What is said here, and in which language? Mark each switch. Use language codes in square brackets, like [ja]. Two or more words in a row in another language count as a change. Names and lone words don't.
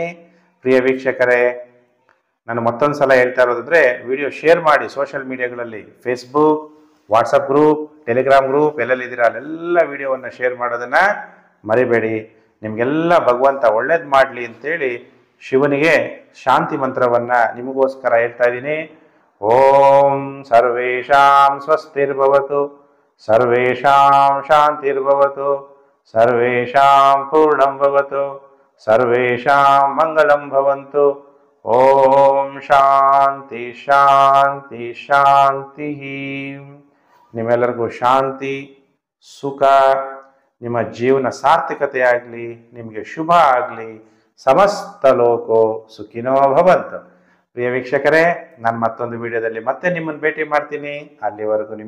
[kn] ಪ್ರಿಯ ವೀಕ್ಷಕರೇ, ನಾನು ಮತ್ತೊಂದು ಸಲ ಹೇಳ್ತಾ ಇರೋದಂದ್ರೆ [en] video share [kn] ಮಾಡಿ [en] social mediaಗಳಲ್ಲಿ, [kn] ಫೇಸ್ಬುಕ್, ವಾಟ್ಸಪ್ ಗ್ರೂಪ್, ಟೆಲಿಗ್ರಾಮ್ ಗ್ರೂಪ್ ಎಲ್ಲೆಲ್ಲಿದ್ದೀರಾ ಅಲ್ಲೆಲ್ಲ ವಿಡಿಯೋವನ್ನು ಶೇರ್ ಮಾಡೋದನ್ನು ಮರಿಬೇಡಿ. ನಿಮಗೆಲ್ಲ ಭಗವಂತ ಒಳ್ಳೇದು ಮಾಡಲಿ ಅಂತೇಳಿ ಶಿವನಿಗೆ ಶಾಂತಿ ಮಂತ್ರವನ್ನು ನಿಮಗೋಸ್ಕರ ಹೇಳ್ತಾ ಇದ್ದೀನಿ. [sa] ಓಂ ಸರ್ವೇಷಾಂ ಸ್ವಸ್ತಿರ್ಭವತು, ಸರ್ವೇಷಾಂ ಶಾಂತಿರ್ಭವತು, ಸರ್ವೇಷಾಂ ಪೂರ್ಣಂ ಭವತು, ಸರ್ವೇಷಾಂ ಮಂಗಳಂ ಭವಂತು. ಓಂ ಶಾಂತಿ ಶಾಂತಿ ಶಾಂತಿ. [kn] ನಿಮ್ಮೆಲ್ಲರಿಗೂ ಶಾಂತಿ, ಸುಖ, ನಿಮ್ಮ ಜೀವನ ಸಾರ್ಥಕತೆ ಆಗಲಿ, ನಿಮಗೆ ಶುಭ ಆಗಲಿ. [sa] ಸಮಸ್ತ ಲೋಕೋ ಸುಖಿನೋ ಭವಂತು. [kn] ಪ್ರಿಯ ವೀಕ್ಷಕರೇ, ನಾನು ಮತ್ತೊಂದು ವಿಡಿಯೋದಲ್ಲಿ ಮತ್ತೆ ನಿಮ್ಮನ್ನು ಭೇಟಿ ಮಾಡ್ತೀನಿ.